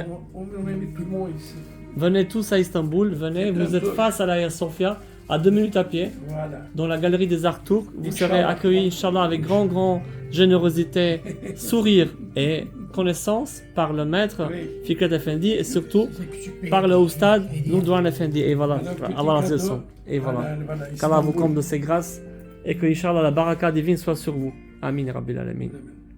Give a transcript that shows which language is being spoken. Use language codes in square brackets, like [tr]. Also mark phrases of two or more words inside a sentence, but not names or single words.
[fr] on invite tout le monde ici. Venez tous à Istanbul, venez, C'est vous êtes bientôt. face à l'Aïa Sofia, à 2 minutes à pied, Voilà. dans la galerie des arts turcs. Vous serez [ar] إن شاء الله. [fr] accueillis, [ar] إن شاء الله, [fr] avec grande générosité, sourire et connaissance par le maître Oui. Fikret Effendi et surtout [tr] Size küçük bir [fr] par le Oustad [tr] hediye. [fr] Nurdoğan Effendi. Et voilà, Alors, petit [tr] Allah razı [fr] cadeau. olsun. Et voilà. Voilà, Qu'Allah vous Istanbul. comble de ses grâces et que, [ar] إن شاء الله, [fr] la baraka divine soit sur vous. [ar] آمين رب العالمين. Amin.